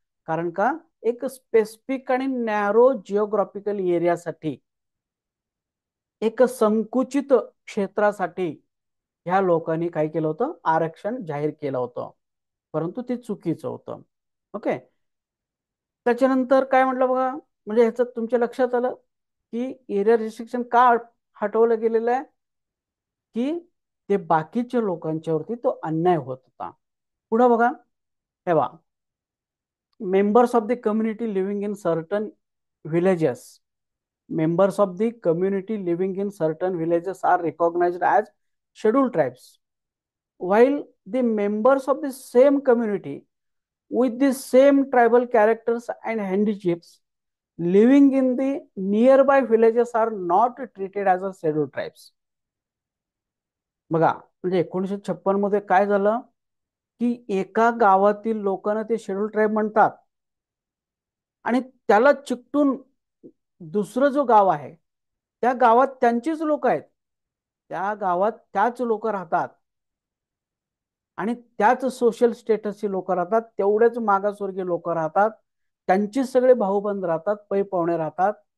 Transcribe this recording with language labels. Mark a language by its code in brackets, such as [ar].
[mr] कारण का, एक स्पेसिफिक आणि नॅरो जिओग्राफिकल एरियासाठी, एक संकुचित क्षेत्रासाठी ह्या लोकांनी काय केलं होतं, आरक्षण जाहीर केलं होतं. परंतु ते चुकीचं होतं. ओके. त्याच्यानंतर काय म्हटलं बघा, म्हणजे ह्याचं तुमच्या लक्षात आलं की एरिया रिस्ट्रिक्शन का हटवलं गेलेलं आहे, की ते बाकीच्या लोकांच्यावरती तो अन्याय होत होता. पुढे बघा, हे बघा, [en] Members of the community living in certain villages, members of the community living in certain villages are recognized as scheduled tribes, while the members of the same community with the same tribal characters and handicaps living in the nearby villages are not treated as a scheduled tribes. [mr] बघा, म्हणजे 1956 मध्ये काय झालं, की एका गावातील लोकांना ते शेड्यूल ट्राईब म्हणतात आणि त्याला चिकटून दुसरं जो गाव आहे, त्या गावात त्यांचीच लोक आहेत, त्या गावात त्याच लोक राहतात आणि त्याच सोशल स्टेटसची लोक राहतात, तेवढेच मागासवर्गीय लोक राहतात, त्यांची सगळे भाऊबंद राहतात, पै पाहुणे राहतात.